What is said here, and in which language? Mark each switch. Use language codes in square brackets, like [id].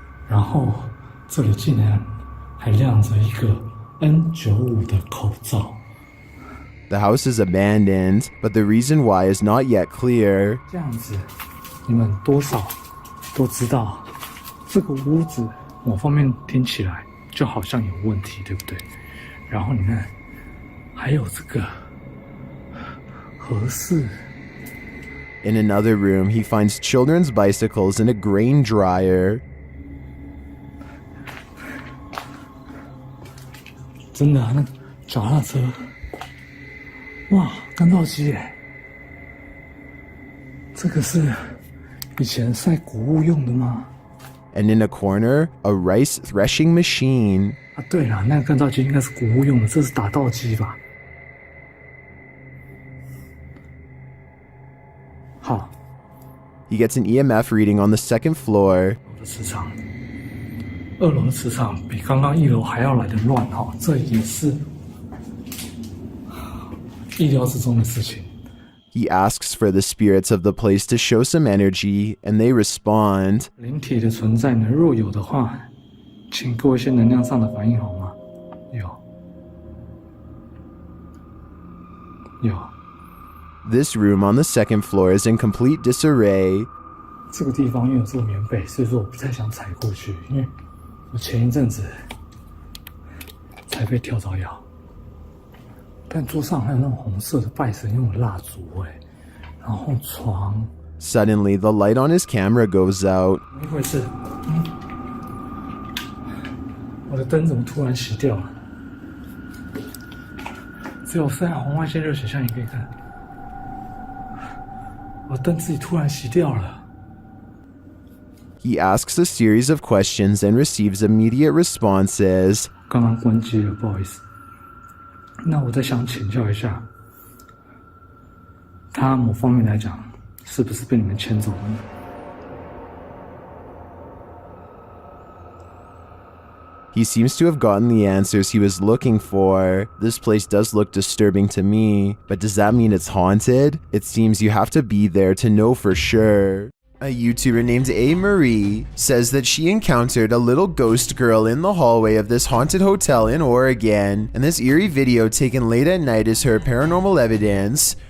[zh] 然后这里竟然还亮着一个 N95 的口罩。 [en] The house is abandoned, but the reason why is not yet clear. [zh] 这样子，你们多少都知道，这个屋子某方面听起来就好像有问题，对不对？然后你看，还有这个合适。 [en] In another room, he finds children's bicycles and a grain dryer. [zh] 真的啊，那脚踏车。哇，干燥机耶！这个是以前晒谷物用的吗？ [en] And in a corner, a rice threshing machine. [zh] 啊，对了，那个干燥机应该是谷物用的，这是打稻机吧？好。 [en] He gets an EMF reading on the second floor. [zh] 磁场，2楼的磁场比刚刚1楼还要来得乱哈，这也是。 意料之中的事情， [en] He asks for the spirits of the place to show some energy, and they respond. [zh] 灵体的存在呢，若有的话，请给我一些能量上的反应好吗？有。 [en] This room on the second floor is in complete disarray. [zh] 这个地方因为有这个棉被，所以说我不太想踩过去，因为我前一阵子才被跳蚤咬。但桌上还有那种红色的拜神用的蜡烛然后床。 [en] Suddenly, the light on his camera goes out. [zh] 怎么回事？我的灯怎么突然熄掉了？只有非常红外线热显像也可以看。我灯自己突然熄掉了。 [en] He asks a series of questions and receives immediate responses. [zh] 刚刚关机了，不好意思。那我再想请教一下，他某方面来讲，是不是被你们牵走了呢？ [en] He seems to have gotten the answers he was looking for. This place does look disturbing to me, but does that mean it's haunted? It seems you have to be there to know for sure. A YouTuber named A. Marie says that she encountered a little ghost girl in the hallway of this haunted hotel in Oregon, and this eerie video taken late at night is her paranormal evidence.